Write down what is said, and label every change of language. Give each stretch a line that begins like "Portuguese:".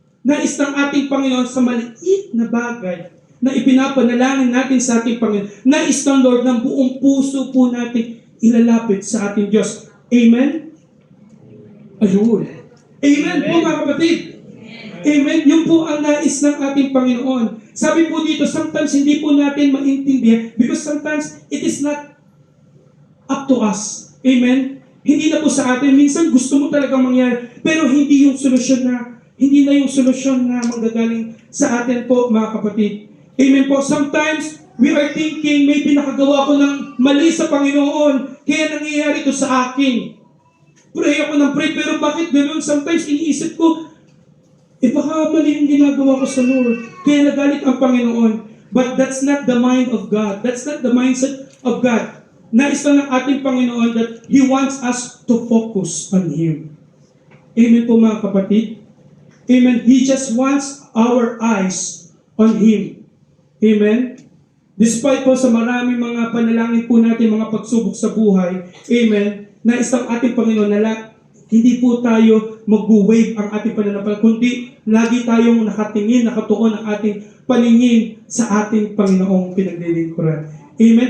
Filipino: Nais ng ating Panginoon sa maliit na bagay na ipinapanalangin natin sa ating Panginoon. Nais ng Lord ng buong puso po natin ilalapit sa ating Diyos. Amen? Ayun. Amen po mga kapatid. Amen. Yun po ang nais ng ating Panginoon. Sabi po dito,
English: sometimes
Filipino: hindi po natin maintindihan
English: because sometimes it is not up to us.
Filipino: Amen. Hindi na po sa atin. Minsan gusto mo talagang mangyari, pero hindi na yung solusyon na manggagaling sa atin po, mga kapatid. Amen po.
English: Sometimes we are thinking, maybe
Filipino: nakagawa ko ng mali sa Panginoon, kaya nangyayari ito sa akin. Pray ako ng pray, pero bakit ganun? Sometimes iniisip ko, baka mali yung ginagawa ko sa Lord. Kaya nagalit ang Panginoon.
English: But that's not the mind of God. That's not the mindset of God.
Filipino: Nais lang ng ating Panginoon
English: that He wants us to focus on Him.
Filipino: Amen po mga kapatid.
English: Amen. He just wants our eyes on Him. Amen.
Filipino: Despite po sa maraming mga panalangin po natin, mga pagsubok sa buhay, amen, na isang ating Panginoon na hindi po tayo mag-wave ang ating pananampalataya, kundi lagi tayong nakatingin, nakatuon ang ating paningin sa ating Panginoong pinaglilingkuran. Amen.